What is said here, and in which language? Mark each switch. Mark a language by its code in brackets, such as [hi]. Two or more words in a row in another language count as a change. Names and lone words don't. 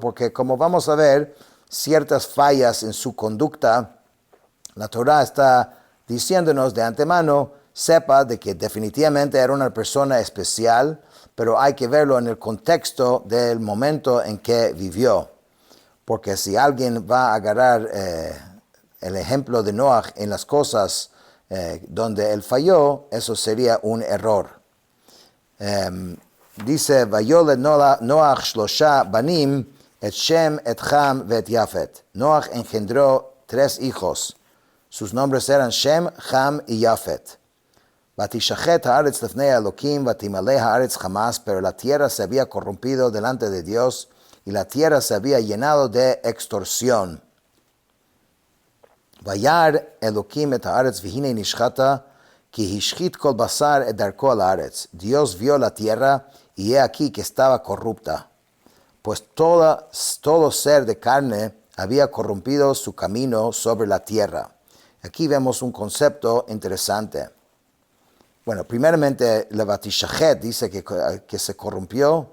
[es] Porque como vamos a ver, ciertas fallas en su conducta, la Torah está diciéndonos de antemano, sepa de que definitivamente era una persona especial, pero hay que verlo en el contexto del momento en que vivió. Porque si alguien va a agarrar el ejemplo de Noah en las cosas donde él falló, eso sería un error. Dice, [he] ויולד נח שלשה בנים, את שם, את חם, ואת יפת. [es] Noach engendró 3 hijos. Sus nombres eran Shem, Ham y Yafet. [he] ותשחת הארץ לפני אלהים, ותמלא הארץ חמס, [es] pero la tierra se había corrompido delante de Dios y la tierra se había llenado de extorsión. [he] וירא אלהים את הארץ והנה נשחתה, כי השחית כל בשר את דרכו על הארץ. [es] Dios vio la tierra y he aquí que estaba corrupta, pues todo ser de carne había corrompido su camino sobre la tierra. Aquí vemos un concepto interesante. Bueno, primeramente, la Vatishachet dice que se corrompió.